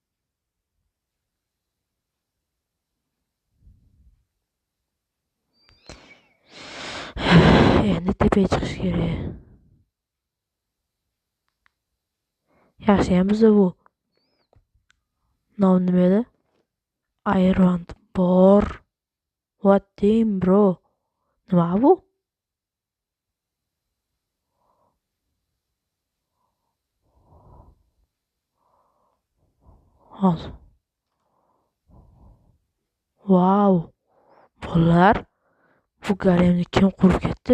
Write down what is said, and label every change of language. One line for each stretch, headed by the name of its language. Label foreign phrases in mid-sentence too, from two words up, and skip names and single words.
Uzbek: Endi tepaga chiqish kerak. Yaxshi ham bizda bu. Nom nima edi? Iron bor.
English: What team, bro?
Uzbek: Nima bu? Hozir. Wow. Bolalar, Bu garajni kim qurib ketdi?